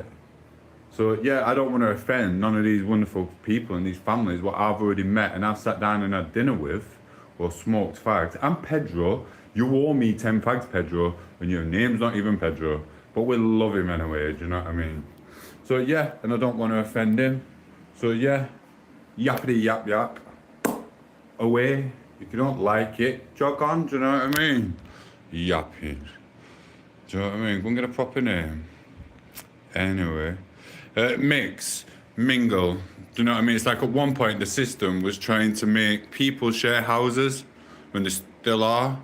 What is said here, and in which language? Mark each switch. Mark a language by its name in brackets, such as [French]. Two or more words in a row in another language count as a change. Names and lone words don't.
[English] So yeah, I don't want to offend none of these wonderful people and these families what I've already met and I've sat down and had dinner with or smoked fags. I'm Pedro. You owe me 10 fags, Pedro, and your name's not even Pedro. But we love him anyway, do you know what I mean? So yeah, and I don't want to offend him. So yeah, yappity yap yap. Away. If you don't like it, jog on, do you know what I mean? Yapping. Do you know what I mean? Go and get a proper name. Anyway. Mix, mingle. Do you know what I mean? It's like at one point the system was trying to make people share houses when they still are.